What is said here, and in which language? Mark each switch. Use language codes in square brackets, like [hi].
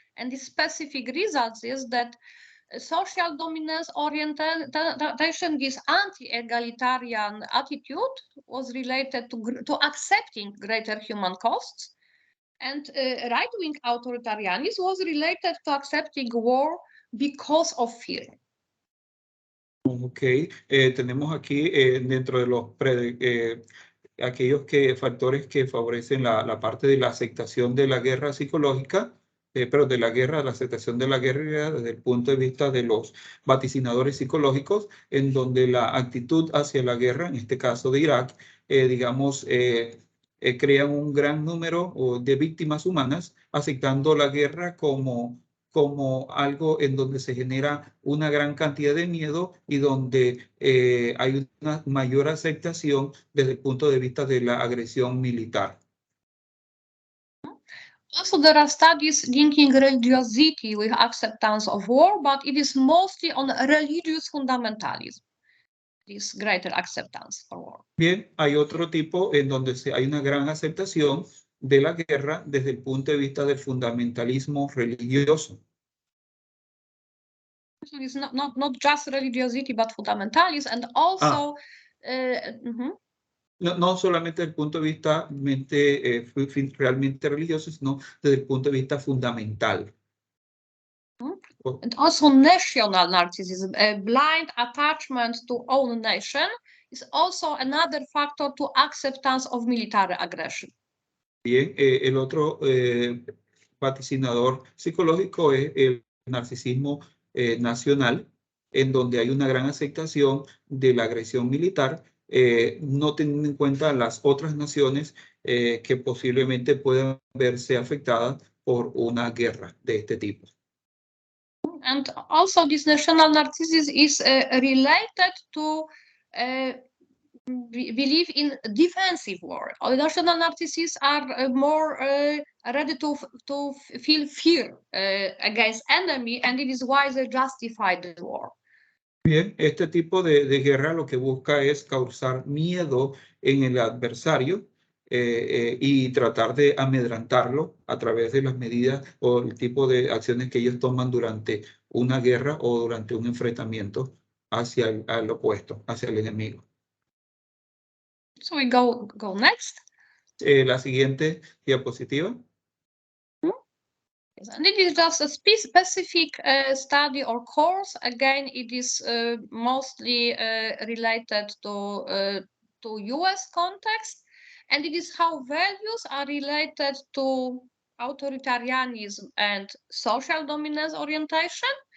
[en] And the specific results is that social dominance orientation, this anti-egalitarian attitude was related to accepting greater human costs. And right-wing authoritarianism was related to accepting war because of fear. [es] Ok, tenemos aquí dentro de los aquellos factores que favorecen la parte de la aceptación de la guerra psicológica, pero de la aceptación de la guerra desde el punto de vista de los vaticinadores psicológicos, en donde la actitud hacia la guerra, en este caso de Irak, digamos, crean un gran número de víctimas humanas, aceptando la guerra como algo en donde se genera una gran cantidad de miedo y donde hay una mayor aceptación desde el punto de vista de la agresión militar. [en] Also, there are studies linking religiosity with acceptance of war, but it is mostly on religious fundamentalism, this greater acceptance for war. [es] Bien, hay otro tipo en donde hay una gran aceptación de la guerra desde el punto de vista del fundamentalismo religioso. [en] So it's not just religiosity, but fundamentalism, and also [es] no solamente desde el punto de vista realmente religioso, sino desde el punto de vista fundamental. [en] And also national narcissism, a blind attachment to own nation, is also another factor to acceptance of military aggression. [es] Bien, el otro vaticinador psicológico es el narcisismo nacional, en donde hay una gran aceptación de la agresión militar, no teniendo en cuenta las otras naciones que posiblemente puedan verse afectadas por una guerra de este tipo. [en] And also this national narcissism is related to believe in defensive war. National narcissists are more ready to feel fear against enemy, and it is why they justify the war. [es] Bien, este tipo de guerra lo que busca es causar miedo en el adversario y tratar de amedrantarlo a través de las medidas o el tipo de acciones que ellos toman durante una guerra o durante un enfrentamiento hacia el opuesto, hacia el enemigo. [en] So we go next. [es] La siguiente diapositiva. [en] Yes, and it is just a specific study or course. Again, it is mostly related to US context, and it is how values are related to authoritarianism and social dominance orientation.